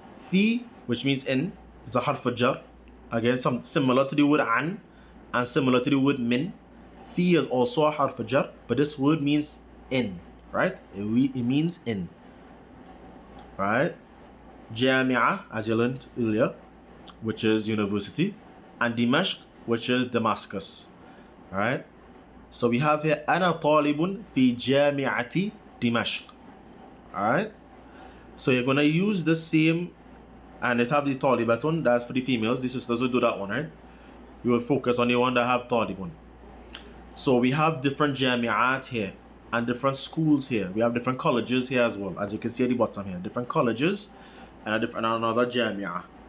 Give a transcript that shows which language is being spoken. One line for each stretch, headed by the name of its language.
English: في, which means in, is a harf jar. Again, some similar to the word an and similar to the word min. Fi is also a harf jar, but this word means in. Right? It means in. Right? Jamia, as you learned earlier, which is university, and Dimashq, which is Damascus. Alright? So we have here
Arabic: أنا طالب في جامعة دمشق.
English: Alright? So you're gonna use the same, and it have the طالبة, that's for the females. The sisters will do that one, right? We will focus on the one that have طالب. So we have different jami'at here and different schools here. We have different colleges here as well, as you can see at the bottom here. Different colleges and another jamia.